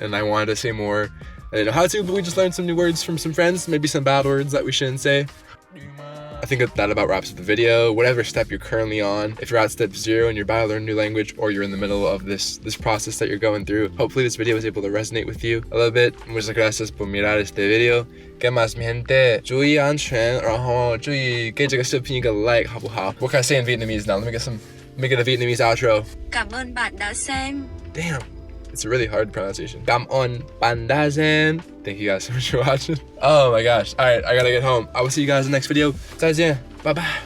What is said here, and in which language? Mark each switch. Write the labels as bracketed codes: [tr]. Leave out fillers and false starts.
[en] And I wanted to say more. I didn't know how to, but we just learned some new words from some friends, maybe some bad words that we shouldn't say. I think that about wraps up the video. Whatever step you're currently on, if you're at step 0 and you're about to learn a new language, or you're in the middle of this process that you're going through, hopefully this video was able to resonate with you a little bit. [es] Muchas gracias por mirar este video. ¿Qué más, mi gente? [zh] 注意安全，然后注意给这个视频一个 [en] like， [zh] 好不好? [en] What can I say in Vietnamese now? Let me get a Vietnamese outro. [vi] Cảm ơn bạn đã xem. [en] Damn. It's a really hard pronunciation. [vi] Cảm ơn bạn đã xem. [en] Thank you guys so much for watching. Oh my gosh. All right, I gotta get home. I will see you guys in the next video. [zh] 再见. [en] Bye-bye.